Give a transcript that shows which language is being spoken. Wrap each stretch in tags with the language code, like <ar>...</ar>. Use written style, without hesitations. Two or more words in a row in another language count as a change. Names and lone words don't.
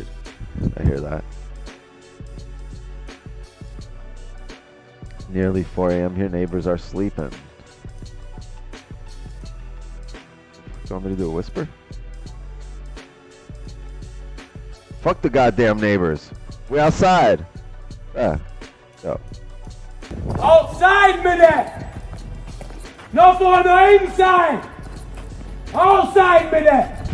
<en>I hear that. Nearly 4 a.m. here. Neighbors are sleeping. You want me to do a whisper? Fuck the goddamn neighbors. We outside. Yeah. Go.</en> <no>Outside med det! Nå får du inside! Outside med det!</no>